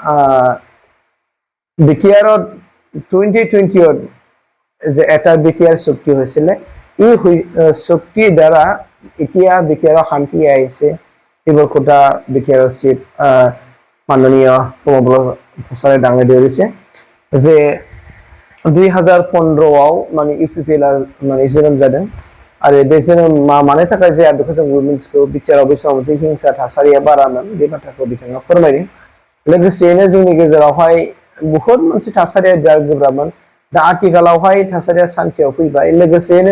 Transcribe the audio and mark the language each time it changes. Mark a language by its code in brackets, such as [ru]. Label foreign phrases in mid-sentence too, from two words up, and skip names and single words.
[as] বিটিআৰত 2020ত যে এটা বিটিআৰ চুক্তি হৈছিল এই চুক্তিৰ দ্বাৰা এতিয়া বিটিআৰৰ শান্তি আহিছে এইবোৰ কথা বিটিআৰৰ চিফ মাননীয় প্ৰমোদ বড়ো ছাৰে ডাঙৰীয়াই দিছে যে [brx] 2015आव माने इउपिपिएल माने जोनोम जादों आरो बे जोनोम माने थाखाय जाया बेखौ जों मिथिगौ बिटिआरआव बे समाव मोनसे हिंसा थासारिया बारामोन बे बाथ्राखौ बिथाङा फोरमायदों लोगोसेनो जोंनि गेजेरावहाय बहुत मोनसे थासारिया बिराद गोब्राबमोन दा आथिखालावहाय थासारिया शान्तियाव फैबाय लोगोसेनो